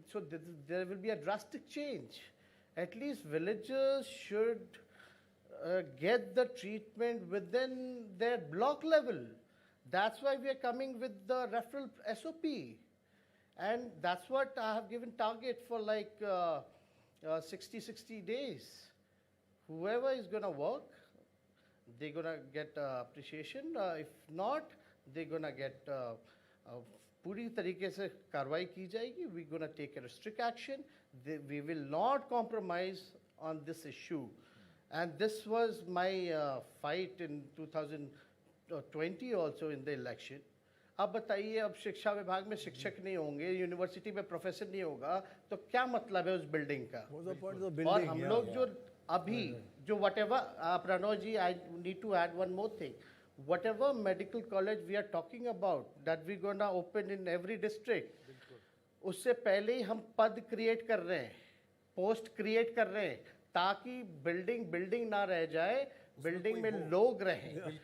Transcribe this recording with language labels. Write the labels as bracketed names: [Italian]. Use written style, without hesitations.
[English] So there will be a drastic change. At least villagers should get the treatment within their block level. That's why we are coming with the referral SOP. And that's what I have given target for, like 60 days. Whoever is going to work, they're going to get appreciation. If not, they're going to get [Hindi] पूरी तरीके से कार्रवाई की जाएगी. [English] We're going to take a strict action. We will not compromise on this issue. And this was my fight in 2020 also in the election. [Hindi] अब बताइए, अब शिक्षा विभाग में शिक्षक नहीं होंगे, यूनिवर्सिटी में प्रोफेसर नहीं होगा, तो क्या मतलब है उस बिल्डिंग का? और हम लोग जो अभी जो [English] whatever, Pranav ji, I need to add one more thing. Whatever medical college we are talking about that we're going to open in every district, [Hindi] उससे पहले ही हम पद क्रिएट कर रहे हैं, पोस्ट क्रिएट कर रहे हैं, ताकि बिल्डिंग ना रह जाए, बिल्डिंग में लोग रहें.